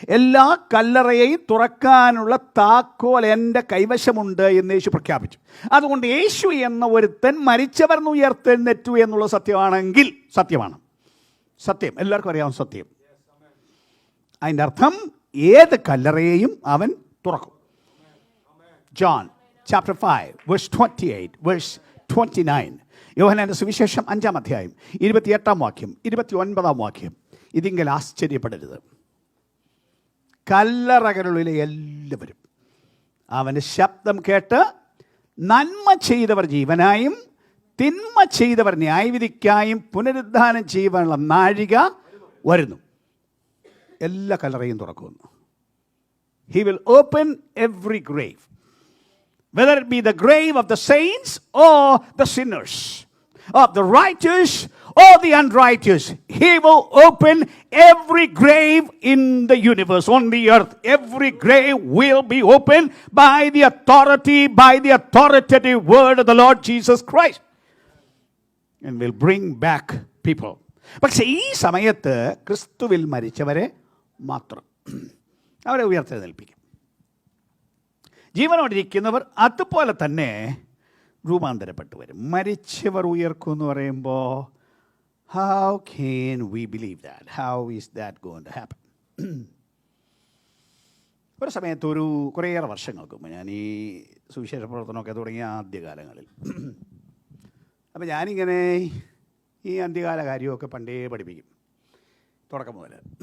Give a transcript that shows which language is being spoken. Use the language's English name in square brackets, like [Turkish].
[Malayalam] എല്ലാ കല്ലറയെയും തുറക്കാനുള്ള താക്കോൽ എൻ്റെ കൈവശമുണ്ട് എന്ന് യേശു പ്രഖ്യാപിച്ചു. അതുകൊണ്ട് യേശു എന്ന ഒരുത്തൻ മരിച്ചവരെന്ന് ഉയർത്തെഴുന്നേറ്റു എന്നുള്ള സത്യമാണെങ്കിൽ സത്യമാണ്. സത്യം എല്ലാവർക്കും അറിയാവുന്ന സത്യം. അതിൻ്റെ അർത്ഥം ഏത് കല്ലറയെയും അവൻ തുറക്കും. [English] John chapter 5 verse 28 verse 29. [Malayalam] യോഹന്നാന്റെ സുവിശേഷം 5-ാം അധ്യായം 28-ാം വാക്യം 29-ാം വാക്യം. ഇതിങ്കിൽ ആശ്ചര്യപ്പെടരുത്, കല്ലറകളിലെ എല്ലാവരും അവൻ്റെ ശബ്ദം കേട്ട് നന്മ ചെയ്തവർ ജീവനായും തിന്മ ചെയ്തവർ ന്യായവിധിക്കായും പുനരുദ്ധാനം ചെയ്യുവാനുള്ള നാഴിക വരുന്നു. എല്ലാ കല്ലറയും തുറക്കുന്നു. [English] He will open every grave, whether it be the grave of the saints or the sinners, of the righteous or the unrighteous. He will open every grave in the universe, on the earth. Every grave will be opened by the authoritative word of the Lord Jesus Christ, and will bring back people. [Malayalam] പക്ഷേ ഈ സമയത്ത് ക്രിസ്തുവിൽ മരിച്ചവരെ മാത്രം അവരെ ഉയർത്തെഴുന്നേൽപ്പിക്കും. ജീവനോടിരിക്കുന്നവർ അതുപോലെ തന്നെ രൂപാന്തരപ്പെട്ടു വരും. മരിച്ചവർ ഉയർക്കും എന്ന് പറയുമ്പോൾ [English] how can we believe that? How is that going to happen? [Malayalam] ഒരു സമയത്ത് കുറേയേറെ വർഷങ്ങൾക്ക് മുമ്പ്, ഞാൻ ഈ സുവിശേഷ പ്രവർത്തനമൊക്കെ തുടങ്ങിയ ആദ്യകാലങ്ങളിൽ, അപ്പോൾ ഞാനിങ്ങനെ ഈ അന്ത്യകാല കാര്യമൊക്കെ പണ്ടേ പഠിപ്പിക്കും, തുടക്കം മുതൽ.